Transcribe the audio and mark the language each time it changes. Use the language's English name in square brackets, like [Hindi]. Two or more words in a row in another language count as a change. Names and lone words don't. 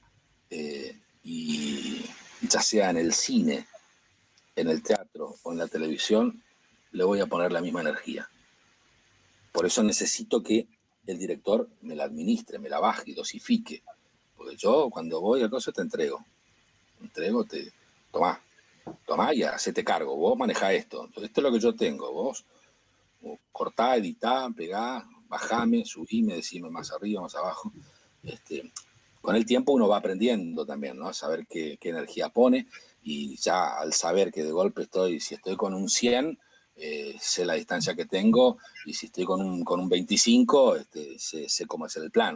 [Spanish] Y ya sea en el cine, en el teatro o en la televisión, le voy a poner la misma energía. Por eso necesito que el director me la administre, me la baje y dosifique. Porque yo cuando voy a cosas te entrego, tomá y hacete cargo, vos manejá esto. Esto es lo que yo tengo, vos cortá, editá, pegá, bajame, subime, decime más arriba, más abajo. Con el tiempo uno va aprendiendo también, ¿no? A saber qué energía pone, y ya al saber que de golpe si estoy con un 100, sé la distancia que tengo, y si estoy con un 25, sé cómo es el plano.